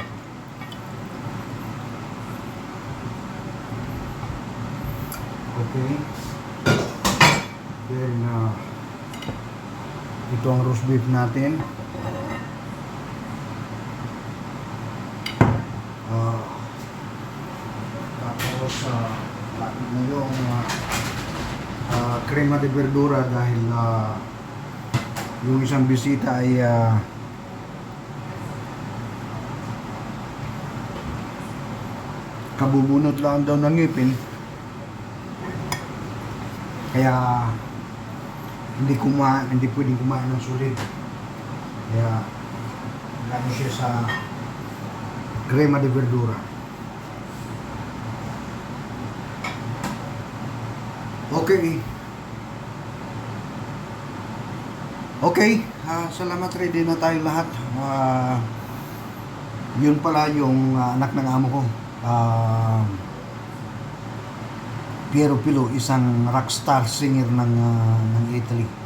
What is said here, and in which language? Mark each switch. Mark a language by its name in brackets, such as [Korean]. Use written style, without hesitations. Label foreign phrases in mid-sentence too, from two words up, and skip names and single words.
[Filipino] Okay. Then, ito ang [English] roast beef [Filipino] natin. Tapos, lapit na yung [Italian] crema de verdura [Filipino] dahil yung isang bisita ay kabubunot lang daw ng ngipin, kaya hindi pwedeng kumain ng sulit, kaya lalo siya sa [Italian] crema de verdura. [Filipino] Okay, salamat, ready na tayo lahat. Yun pala yung anak ng amo ko, Piero Pilu, isang [English] rockstar singer [Filipino] ng Italy.